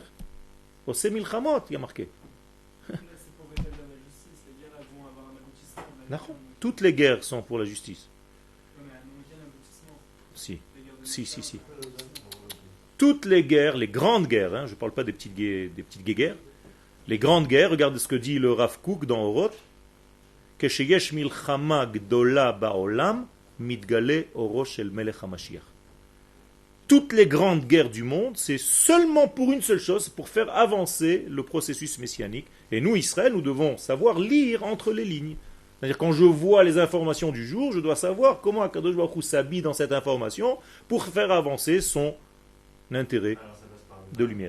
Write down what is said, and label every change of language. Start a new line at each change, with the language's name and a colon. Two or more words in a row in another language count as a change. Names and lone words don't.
Hebrew: עושה מלחמות,
French: il y a marqué. Toutes les guerres sont pour la justice. Si. Toutes les guerres, les grandes guerres, je ne parle pas des petites guerres, les grandes guerres, regardez ce que dit le Rav Kook dans Oroth,
Hebrew: כשיש מלחמה גדולה בעולם מתגלה אורו של מלך המשיח.
French: Toutes les grandes guerres du monde, c'est seulement pour une seule chose, pour faire avancer le processus messianique. Et nous, Israël, nous devons savoir lire entre les lignes. C'est-à-dire quand je vois les informations du jour, je dois savoir comment
Hebrew: הקדוש ברוך הוא
French: s'habille dans cette information pour faire avancer son intérêt de lumière.